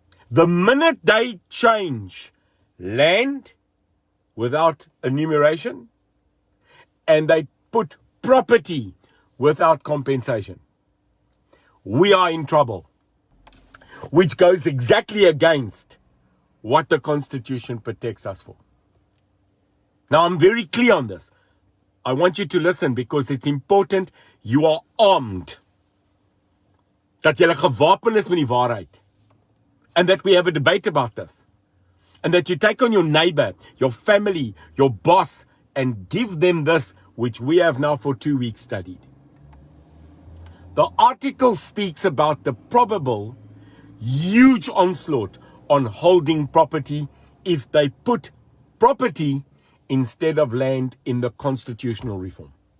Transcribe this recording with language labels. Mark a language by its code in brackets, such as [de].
[en] The minute they change land without enumeration, and they put property without compensation, we are in trouble, which goes exactly against what the Constitution protects us for. Now, I'm very clear on this. I want you to listen because it's important. You are armed. [af] Dat jy gewapen is met die waarheid. [en] And that we have a debate about this. And that you take on your neighbor, your family, your boss, and give them this, which we have now for 2 weeks studied. The article speaks about the probable huge onslaught on holding property if they put property instead of land in the constitutional reform.